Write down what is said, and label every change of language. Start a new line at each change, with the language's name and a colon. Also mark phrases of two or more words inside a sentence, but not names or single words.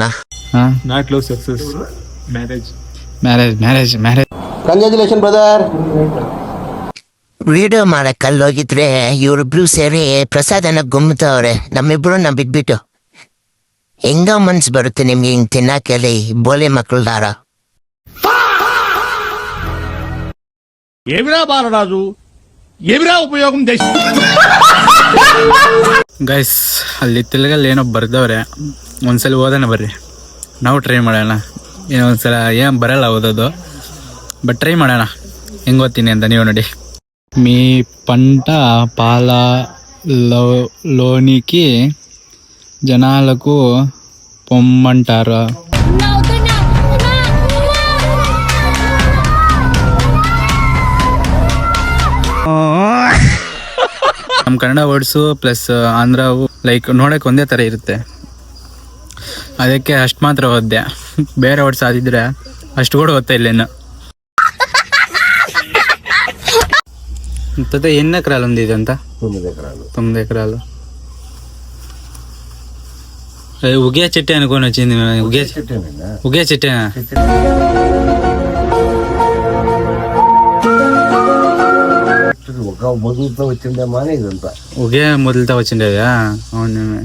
English: Not love success, marriage marriage marriage marriage. Congratulation brother.
Kannada: ವಿಡಿಯೋ ಮಾಡಕ್ ಅಲ್ಲೋಗಿದ್ರೆ ಇವ್ರಿಬ್ರು ಸೇರಿ ಪ್ರಸಾದನ ಗುಮ್ತವ್ರೆ. ನಮ್ಮಿಬ್ರು ಬಿಟ್ಬಿಟ್ಟು ಹೆಂಗ ಮನ್ಸ್ ಬರುತ್ತೆ ನಿಮ್ಗೆ ಹಿಂಗ್ ತಿನ್ನಕ್ಕೆ ಬೋಲೆ ಮಕ್ಕಳು ದಾರ?
Telugu: ఏమిరా బాలరాజు, ఏమిరా ఉపయోగం దేశ
Kannada: ಗೈಸ್, ಅಲ್ಲಿ ತೆಲುಗಲ್ಲಿ ಏನೋ ಬರ್ದವ್ರೆ. ಒಂದ್ಸಲ ಓದೋಣ ಬರ್ರಿ, ನಾವು ಟ್ರೈ ಮಾಡೋಣ. ಏನೋ ಒಂದ್ಸಲ ಏನು ಬರಲ್ಲ ಓದೋದು, ಬಟ್ ಟ್ರೈ ಮಾಡೋಣ ಹೆಂಗೆ ಓದ್ತೀನಿ ಅಂತ ನೀವು ನೋಡಿ.
Telugu: మీ పంట పాల లోనికి జనాలకు పొమ్మంటారా?
Kannada: ನಮ್ಮ ಕನ್ನಡ ವರ್ಡ್ಸು ಪ್ಲಸ್ ಆಂಧ್ರವು ಲೈಕ್ ನೋಡೋಕೆ ಒಂದೇ ಥರ ಇರುತ್ತೆ, ಅದಕ್ಕೆ ಅಷ್ಟು ಮಾತ್ರ ಓದ್ದೆ. ಬೇರೆ ವರ್ಡ್ಸ್ ಆದಿದ್ರೆ ಅಷ್ಟು ಕೂಡ ಓದ್ತಾ ಇಲ್ಲೇನು.
Telugu: ಮತ್ತೆ ఎన్ని ఎకరాలు ఉంది ఇదంతా? 9 ఎకరాలు. ఉగే చెట్టు అనుకొని వచ్చింది. ఉగే చెట్టేనా? ఉగే మొదలుతో వచ్చిండేదా? అవును.